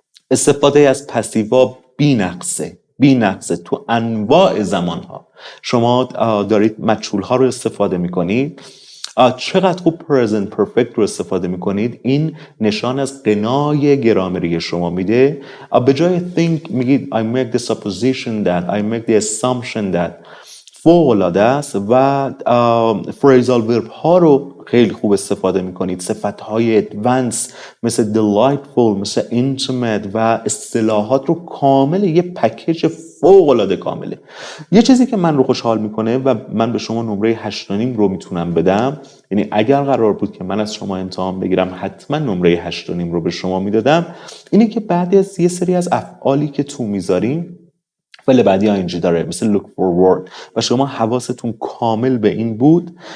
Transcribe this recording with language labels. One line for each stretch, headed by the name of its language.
Persian: استفاده از پسیوا بی‌نقصه تو انواع زمانها. شما دارید مجهول‌ها رو استفاده میکنید، چقدر خوب present perfect رو استفاده میکنید، این نشان از غنای گرامری شما میده. به جای
English: think
Persian: میگید
English: I make the supposition that, I make the assumption that.
Persian: فوق‌العاده است. و phrasal verb ها رو خیلی خوب استفاده میکنید. صفت های advanced مثل delightful، مثل intimate و اصطلاحات رو کامل، یه پکیج فوق‌العاده کامله. یه چیزی که من رو خوشحال میکنه و من به شما نمره 8.5 رو میتونم بدم، یعنی اگر قرار بود که من از شما امتحان بگیرم حتما نمره 8.5 رو به شما میدادم، اینه که بعد از یه سری از افعالی که تو میذاریم فعل بعدی اینجی داره مثل look forward و شما حواستون کامل به این بود.